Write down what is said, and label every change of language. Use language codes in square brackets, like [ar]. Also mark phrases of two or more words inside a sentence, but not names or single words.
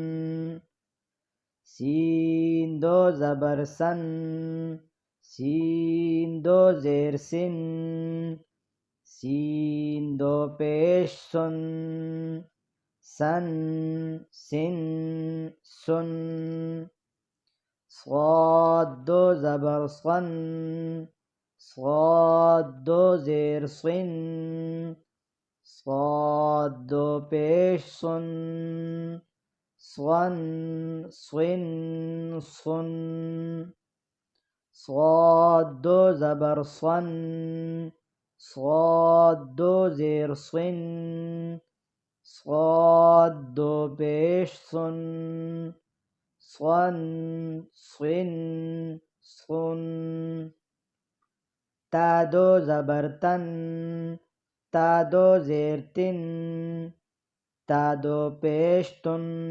[ur] سین دو زبر سَن، سین دو زیر سِن، سین دو پیش سُن، سَن سِن سُن صاد دو زبر صن صاد دو زیر صن صاد دو پیش صن صن صن صن صاد دو زبر صن صاد دو زیر صن صاد دو پیش صن صن صن صن تا دو زبرتن تا دو زیرتن تا دو پیشتن